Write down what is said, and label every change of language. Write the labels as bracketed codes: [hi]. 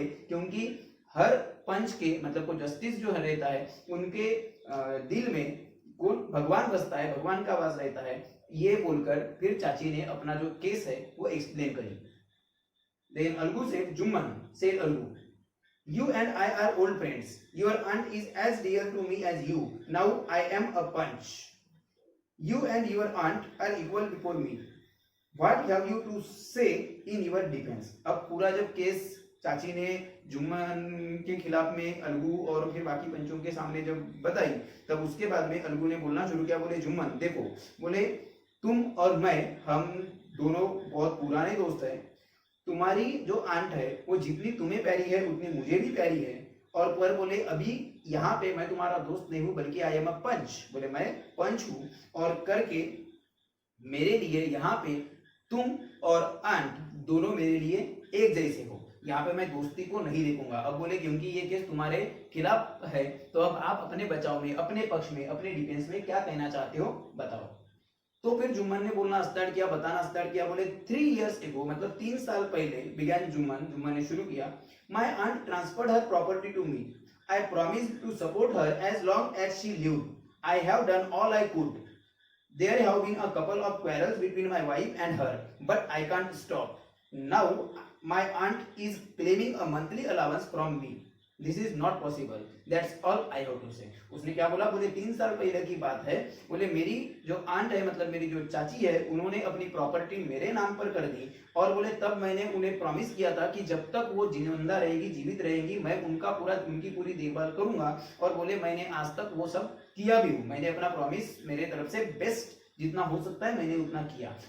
[hi] क्योंकि हर पंच के मतलब को जस्टिस जो रहता है, उनके दिल में कौन भगवान बसता है, भगवान का वास रहता है. ये बोलकर फिर चाची ने अपना जो केस है वो एक्सप्लेन करी. [en] Then Algu said, Jumman said Algu, "You and I are old friends. Your aunt is as dear to me as you. Now I am a punch. You and your aunt are equal before me. What have you to say in your defense?" [hi] अब पूरा जब case चाची ने जुम्मन के खिलाफ में अलगू और फिर बाकी पंचों के सामने जब बताई, तब उसके बाद में अलगू ने बोलना शुरू किया. बोले, जुम्मन देखो, बोले तुम और मैं, हम दोनों बहुत पुराने दोस्त हैं. तुम्हारी जो आंट है वो जितनी तुम्हें प्यारी है उतनी मुझे भी प्यारी है. और पर बोले अभी यहाँ पे मैं तुम्हारा दोस्त नहीं हूँ, बल्कि [en] I am a punch. [hi] बोले मैं पंच हूँ, और करके मेरे लिए यहाँ पे तुम और आंट दोनों मेरे लिए एक जैसे हो. यहाँ पे मैं दोस्ती को नहीं देखूंगा. अब बोले क्योंकि ये केस तुम्हारे खिलाफ है, तो अब आप अपने बचाव में, अपने पक्ष में, अपने डिफेंस में क्या कहना चाहते हो बताओ. तो फिर जुम्मन ने बोलना स्टार्ट किया, बताना स्टार्ट किया. बोले [en] 3 years ago, [hi] मतलब 3 साल पहले, बिगैन जुम्मन ने शुरू किया. [en] "My aunt transferred her property to me. I promised to support her as long as she lived. I have done all I could. There have been a couple of quarrels between my wife and her, but I can't stop. Now my aunt is claiming a monthly allowance from me, this is not possible, that's all I have to say. [hi] उसने क्या बोला, बोले 3 साल पहले की बात है, बोले मेरी जो आंट है मतलब मेरी जो चाची है उन्होंने अपनी प्रॉपर्टी मेरे नाम पर कर दी, और बोले तब मैंने उन्हें प्रॉमिस किया था कि जब तक वो जिंदा रहेगी जीवित रहेगी मैं उनकी पूरी देखभाल करूंगा, और बोले मैंने आज तक वो सब किया भी हूँ, मैंने अपना प्रॉमिस मेरे तरफ से बेस्ट जितना हो सकता है मैंने उतना किया।